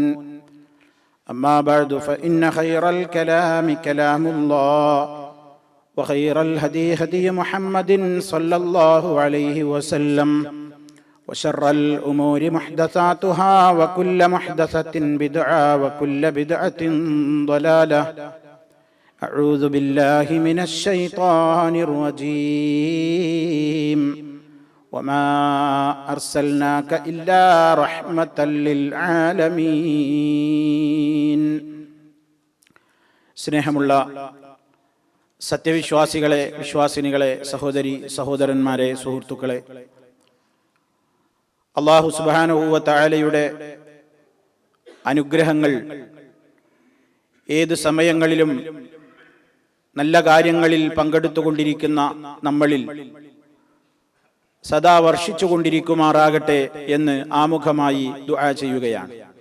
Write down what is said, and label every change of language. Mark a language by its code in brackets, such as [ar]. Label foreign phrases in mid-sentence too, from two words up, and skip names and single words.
[ar] أما بعد فإن خير الكلام كلام الله وخير الهدي هدي محمد صلى الله عليه وسلم وشر الأمور محدثاتها وكل محدثة بدعة وكل بدعة ضلالة. أعوذ بالله من الشيطان الرجيم. وما أرسلناك إلا رحمة للعالمين. [ml] സ്നേഹമുള്ള സത്യവിശ്വാസികളെ, വിശ്വാസിനികളെ, സഹോദരി സഹോദരന്മാരെ, സുഹൃത്തുക്കളെ, [ar] الله سبحانه وتعالى [ml] അനുഗ്രഹങ്ങൾ ഏത് സമയങ്ങളിലും നല്ല കാര്യങ്ങളിൽ പങ്കെടുത്തുകൊണ്ടിരിക്കുന്ന നമ്മളിൽ സദാ വർഷിച്ചുകൊണ്ടിരിക്കുമാറാകട്ടെ എന്ന് ആമുഖമായി ദുആ ചെയ്യുകയാണ്.